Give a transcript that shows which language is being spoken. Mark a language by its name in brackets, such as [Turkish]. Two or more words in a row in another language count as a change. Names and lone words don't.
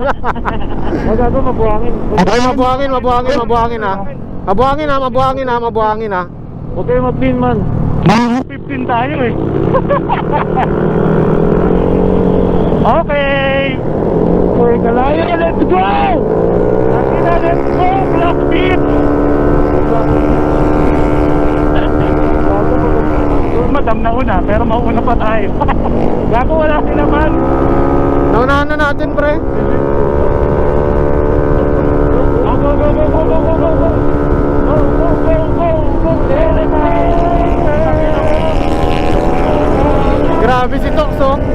[Filipino] Gago, mabuhangin. Ay, mabuhangin ha. Mabuhangin ha. Huwag kayo mag-pin man. Mga 15 tayo eh. Okay, kalayo na, [English] let's go! Let's go, Black Beat! [Filipino] Madam na una, pero mauna pa tayo. Gago, wala sila man. Naunahan na natin, pre. Go. Grabe si Toxo.